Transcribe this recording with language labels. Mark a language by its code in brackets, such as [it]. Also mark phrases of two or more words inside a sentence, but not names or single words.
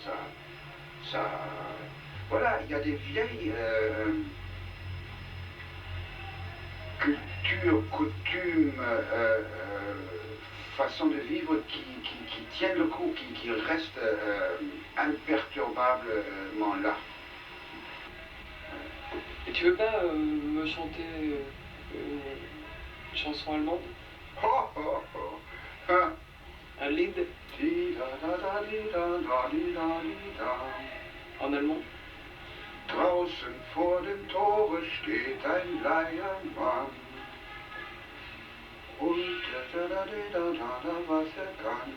[fr] Voilà, il y a des vieilles cultures, coutumes, façons de vivre qui tiennent le coup, qui restent imperturbablement là. Et tu veux pas me chanter une chanson allemande? Oh, oh, oh. Hein. Un lied en allemand? [de] Draußen vor dem Tore steht ein Leiermann. Und was kann.